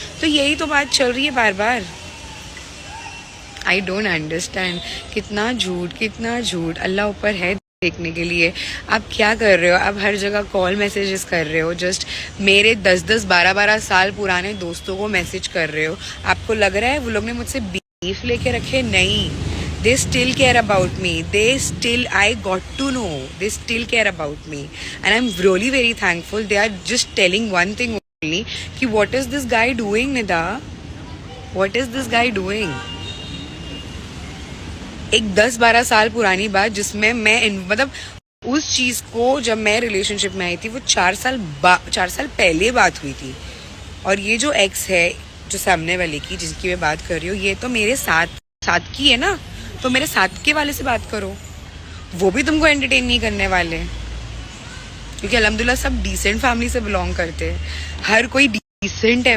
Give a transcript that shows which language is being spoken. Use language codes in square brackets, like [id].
[hi] तो यही तो बात चल रही है बार बार। [en] I don't understand. [hi] कितना झूठ अल्लाह ऊपर है देखने के लिए। आप क्या कर रहे हो? आप हर जगह कॉल मैसेजेस कर रहे हो, जस्ट मेरे 10-10 12-12 साल पुराने दोस्तों को मैसेज कर रहे हो। आपको लग रहा है वो लोग ने मुझसे बीफ लेके रखे? [en] नहीं, they still care about me, I got to know they still care about me, and I'm really very thankful. They are just telling one thing only कि what is this guy doing, Nida, what is this guy doing? [hi] एक 10-12 साल पुरानी बात जिसमें मैं मतलब उस चीज को, जब मैं रिलेशनशिप में आई थी वो 4 साल पहले बात हुई थी। और ये जो एक्स है, जो सामने वाले की जिसकी मैं बात कर रही हूँ, ये तो मेरे साथ की है ना, तो मेरे साथ के वाले से बात करो, वो भी तुमको एंटरटेन नहीं करने वाले, क्योंकि अल्हम्दुलिल्लाह सब डिसेंट फैमिली से बिलोंग करते हैं, हर कोई डिसेंट है।